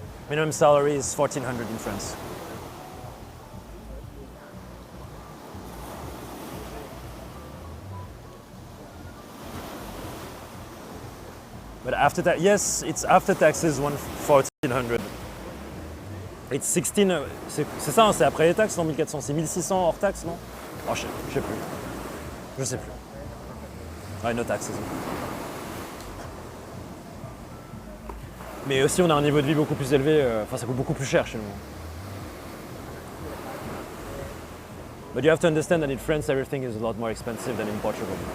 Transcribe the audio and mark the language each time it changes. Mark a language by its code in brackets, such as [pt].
[en] Minimum salary is 1400 in France. But after tax, yes, it's after taxes 1400. It's 16, [fr] c'est ça, hein, c'est après les taxes, non 1400, c'est 1600 hors taxes, non? Oh, je sais plus. Je sais plus. Ouais, [en] no taxes. [fr] Mais aussi, on a un niveau de vie beaucoup plus élevé, enfin, ça coûte beaucoup plus cher chez nous. [en] But you have to understand that in France, everything is a lot more expensive than in Portugal.